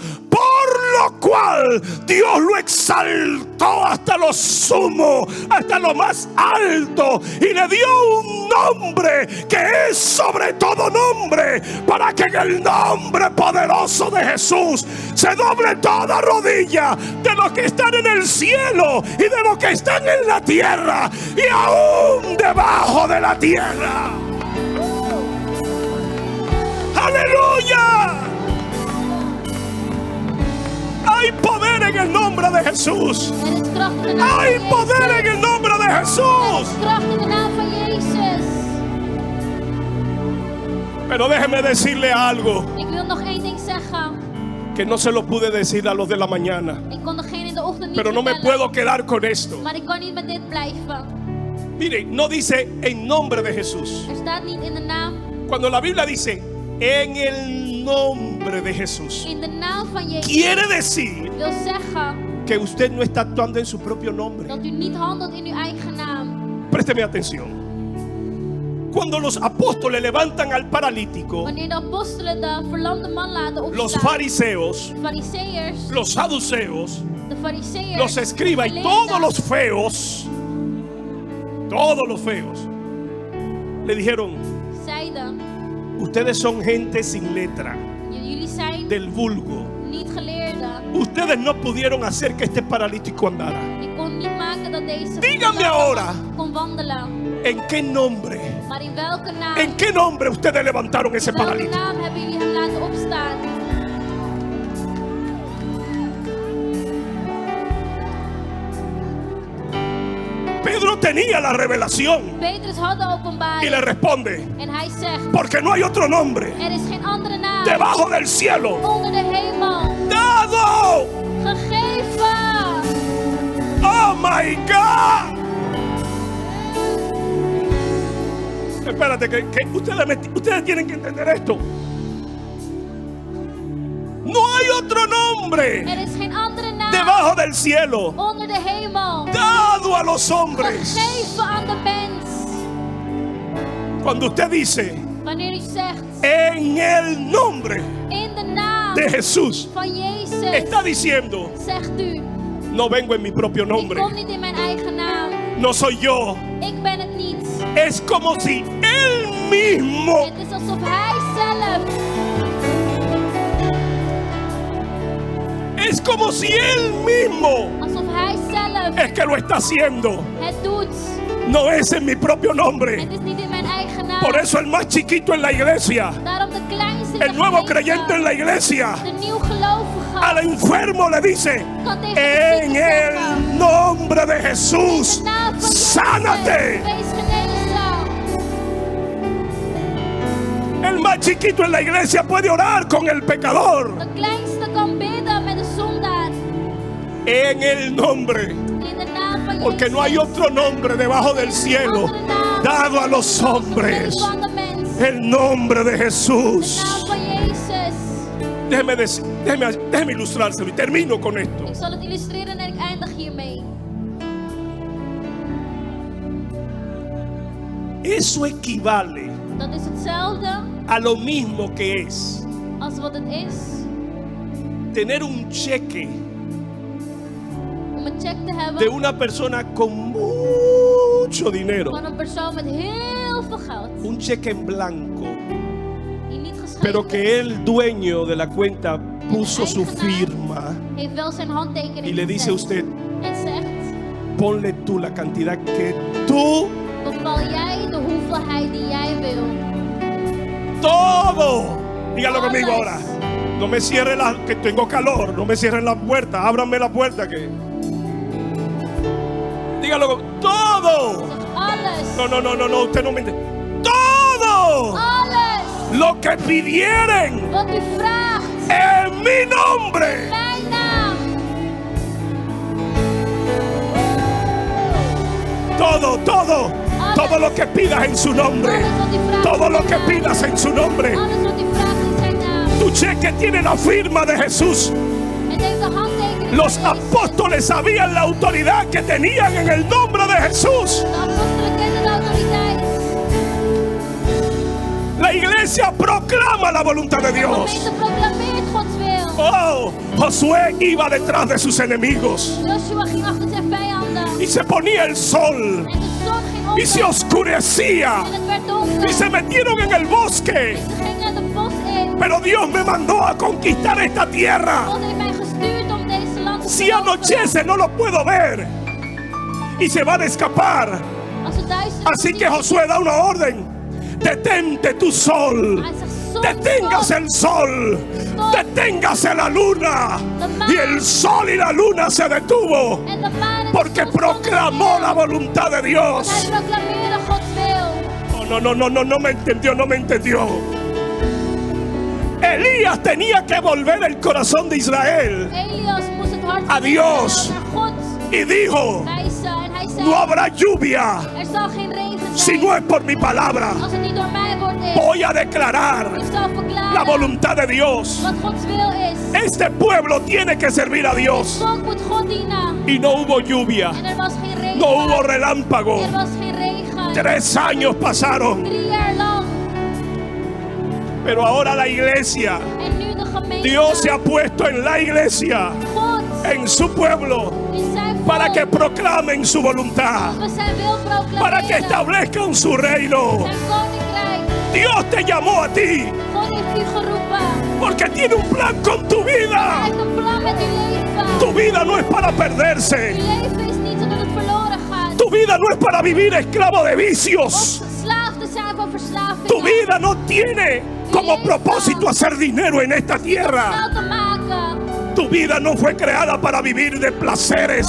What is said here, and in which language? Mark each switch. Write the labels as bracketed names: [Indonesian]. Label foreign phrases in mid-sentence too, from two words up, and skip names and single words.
[Spanish] Por lo cual Dios lo exaltó hasta lo sumo, hasta lo más alto, y le dio un nombre que es sobre todo nombre, para que en el nombre poderoso de Jesús se doble toda rodilla de los que están en el cielo y de los que están en la tierra y aún debajo de la tierra. ¡Aleluya! Hay poder en el nombre de Jesús. [Dutch] Er is kracht in de naam [Spanish] Hay [Dutch] van [Spanish] poder en [Dutch] Jezus. [Spanish] el nombre de [Dutch] Er [Spanish] Jesús. [Dutch] is kracht in de naam van Jezus. [Spanish] Pero déjeme decirle algo [Dutch] Ik wil nog één ding zeggen. [Spanish] que no se lo pude decir a los de la mañana. [Dutch] Ik kon degene in de ochtend niet [Spanish] Pero no me [Dutch] vertellen. [Spanish] puedo quedar con esto. [Dutch] Maar ik kan niet met dit blijven. [Spanish] Mire, no dice en nombre de Jesús. [Dutch] Er staat niet in de naam. [Spanish] Cuando la Biblia dice en el nombre de Jesús, [Dutch] In de naam van Jezus. [Spanish] quiere decir [Dutch] Wil zeggen [Spanish] que usted no está actuando en su propio nombre. [Dutch] dat u niet handelt in uw eigen naam. [Spanish] Présteme atención. Cuando los apóstoles levantan al paralítico, [Dutch] Wanneer de apostelen de verlamde man laten [Spanish] los [Dutch] opstaan. [Spanish] fariseos, [Dutch] De fariseërs. [Spanish] los saduceos, [Dutch] De fariseërs. [Spanish] los escribas y [Dutch] de [Spanish] todos [Dutch] leerden, [Spanish] los feos, le dijeron: [Dutch] zeiden. [Spanish] ustedes son gente sin letra, [Dutch] Jullie zijn [Spanish] del vulgo. [Dutch] niet geleerden. [Spanish] Ustedes no pudieron hacer que este paralítico andara. [Dutch] Je kon niet maken dat deze [Spanish] Dígame [Dutch] verlamde [Spanish] ahora. [Dutch] man kon wandelen. [Spanish] ¿En qué nombre? [Dutch] Maar in welke naam? [Spanish] ¿En qué nombre ustedes levantaron ese [Dutch] In welke [Spanish] paralítico? [Dutch] naam hebben jullie hem laten opstaan? [Spanish] Pedro tenía la revelación [Dutch] Petrus had de [Spanish] y le [Dutch] openbaring. [Spanish] responde: [Dutch] En hij zegt, [Spanish] porque no hay otro nombre [Dutch] er is geen andere naam [Spanish] debajo del cielo [Dutch] onder de hemel [Spanish] dado. [Dutch] gegeven. [English] Oh my God. [Spanish] Espérate, que ustedes tienen que entender esto. No hay otro nombre [Dutch] Er is geen andere naam [Spanish] debajo del cielo [Dutch] onder de hemel [Spanish] dado a los hombres. [Dutch] gegeven aan de mens. [Spanish] Cuando usted dice [Dutch] Wanneer u zegt, [Spanish] en el nombre [Dutch] in de naam [Spanish] de Jesús, [Dutch] van Jezus, [Spanish] está diciendo: [Dutch] zegt u, [Spanish] no vengo en mi propio [Dutch] ik [Spanish] nombre, [Dutch] kom niet in mijn eigen naam. [Spanish] no soy yo. [Dutch] Ik ben het niet. [Spanish] Es como si él mismo [Dutch] Het is alsof hij zelf, [Spanish] es como si él mismo [Dutch] alsof hij zelf [Spanish] es que lo está haciendo. [Dutch] het doet. [Spanish] No es en mi propio nombre. [Dutch] Het is niet in mijn eigen naam. [Spanish] Por eso el más chiquito en la iglesia, [Dutch] Daarom de kleinste in de [Spanish] el nuevo [Dutch] gemeente, [Spanish] creyente en la iglesia, [Dutch] de nieuwgelovige, [Spanish] al enfermo le dice: [Dutch] kan tegen de [Spanish] en [Dutch] zieke zeggen, [Spanish] el nombre de Jesús, [Dutch] in de naam van Jezus, [Spanish] sánate. [Dutch] wees genezen. [Spanish] El más chiquito en la iglesia puede orar con el pecador. [Dutch] De kleinste kan bidden met de zondaar. [Spanish] En el nombre. [Dutch] In de naam van [Spanish] Porque [Dutch] Jezus. [Spanish] no hay otro nombre debajo del cielo dado a los hombres. [Dutch] Van de mens. [Spanish] El nombre de [Dutch] De [Spanish] Jesús. [Dutch] naam van Jezus. [Spanish] Déjeme ilustrárselo y termino con esto. [Dutch] Ik zal het illustreren en ik eindig hiermee. [Spanish] Eso equivale [Dutch] Dat is hetzelfde [Spanish] a lo mismo que es [Dutch] als wat het is [Spanish] tener un cheque [Dutch] om een check te [Spanish] de [Dutch] hebben [Spanish] una persona con mucho dinero. [Dutch] van een persoon met heel veel geld. [Spanish] Un cheque en blanco. [Dutch] Die niet geschreven [Spanish] Pero [Dutch] is. [Spanish] que el dueño de la cuenta puso su firma [Dutch] Heeft wel zijn handtekening [Spanish] y le dice a [Dutch] gezet. [Spanish] usted: [Dutch] En zegt, [Spanish] ponle tú la cantidad que tú, [Dutch] bepaal jij de hoeveelheid die jij wil. [Spanish] todo. Dígalo [Dutch] Alles. [Spanish] conmigo ahora. No me cierre que tengo calor. No me cierren la puerta. Ábranme la puerta que. Dígalo. Todo. [Dutch] Zeg alles. [Spanish] No. Usted no me entiende. Todo [Dutch] Alles [Spanish] lo que pidieren [Dutch] wat u vraagt [Spanish] en en mi nombre. [Dutch] Mijn naam. [Spanish] Todo lo que pidas en su nombre, todo lo que pidas en su nombre. [Dutch] Alles wat u vraagt in zijn naam. [Spanish] Tu cheque tiene la firma de Jesús. [Dutch] Het heeft de handtekening [Spanish] Los [Dutch] van Jezus. [Spanish] apóstoles sabían la autoridad que tenían en el nombre de Jesús. [Dutch] De apostelen kenden de autoriteit. [Spanish] La iglesia proclama la voluntad de [Dutch] De [Spanish] Dios. [Dutch] gemeente proclameert Gods wil. [Spanish] Oh, Josué iba detrás de sus enemigos [Dutch] Joshua ging achter zijn vijanden. [Spanish] y se ponía el sol [Dutch] En de zon ging [Spanish] y se [Dutch] onder. [Spanish] oscurecía [Dutch] En het werd donker. [Spanish] y se metieron en el bosque. [Dutch] Ze gingen het bos in. [Spanish] Pero Dios me mandó a conquistar esta tierra. [Dutch] God heeft mij gestuurd om deze land te [Spanish] Si [Dutch] veroveren. [Spanish] anochece no lo puedo ver y se van a escapar. [Dutch] Als het duister [Spanish] Así [Dutch] is, [Spanish] que Josué da una orden: detente tu sol, [Dutch] hij zegt, zon, [Spanish] deténgase [Dutch] stop. [Spanish] el sol, deténgase la luna. Y el sol y la luna se detuvo [Dutch] En de maan en de [Spanish] porque [Dutch] zon stonden [Spanish] proclamó [Dutch] stil. [Spanish] la voluntad de [Dutch] Want hij [Spanish] Dios. [Dutch] proclameerde Gods wil. [Spanish] No me entendió. Elías tenía que volver el corazón de Israel [Dutch] Elias moest het hart [Spanish] a Dios. [Dutch] naar God [Spanish] y dijo: [Dutch] wijzen. En hij zei, [Spanish] no habrá lluvia [Dutch] er zal geen regen zijn. [Spanish] si no es por mi palabra. [Dutch] Als het niet door mijn woord is. [Spanish] Voy a declarar [Dutch] Ik zal verklaren [Spanish] la voluntad de Dios. [Dutch] wat Gods wil is. [Spanish] Este pueblo tiene que servir a Dios. [Dutch] Volk moet God dienen. [Spanish] Y no hubo lluvia, [Dutch] En er was geen regen. [Spanish] no hubo relámpago. [Dutch] Er was geen regen. [Spanish] 3 años pasaron, [Dutch] 3 jaar lang. [Spanish] pero ahora la iglesia, [Dutch] En nu de gemeente. [Spanish] Dios se ha puesto en la iglesia, [Dutch] God [Spanish] en su pueblo, [Dutch] in zijn volk. [Spanish] para que proclamen su voluntad, [Dutch] We zijn wil proclameren. [Spanish] para que establezcan su reino. [Dutch] Zijn koninkrijk. [Spanish] Dios te llamó a ti [Dutch] God heeft u geroepen. [Spanish] porque tiene un plan con tu [Dutch] Hij [Spanish] vida. [Dutch] heeft een plan met uw leven. [Spanish] Tu vida no es para [Dutch] Uw [Spanish] perderse. [Dutch] leven is niet zodat het verloren gaat. [Spanish] Tu vida no es para vivir esclavo de [Dutch] Of [Spanish] vicios. [Dutch] slaaf te zijn van verslaving. [Spanish] Tu vida no tiene como propósito hacer dinero en esta tierra. [Dutch] Geld te maken. [Spanish] Tu vida no fue creada para vivir de placeres.